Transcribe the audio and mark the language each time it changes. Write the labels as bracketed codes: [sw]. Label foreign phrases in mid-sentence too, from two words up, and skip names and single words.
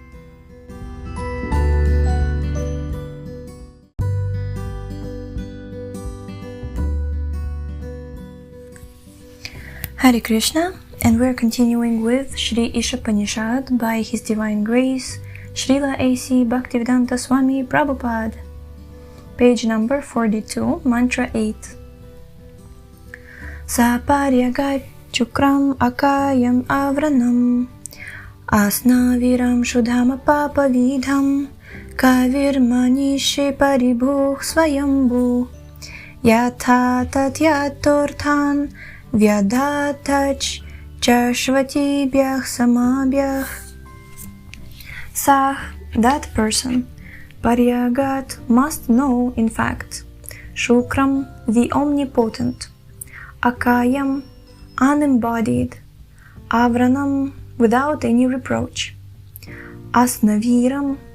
[en] Hare Krishna, and we're continuing with Shri Ishopanishad by His Divine Grace, Srila A.C. Bhaktivedanta Swami Prabhupāda. Page number 42, Mantra 8. [sa] Saparyagat chukram akayam avranam asnaviram shudham papavidham kavirmanishi paribhuh swayambhu yatha tatyatorthan vyadhatach chashvatibhyah samabhyah. [en] Sah, that person, Paryagat, must know, in fact, Shukram, the omnipotent, Akayam, unembodied, Avranam, without any reproach, Asnaviram,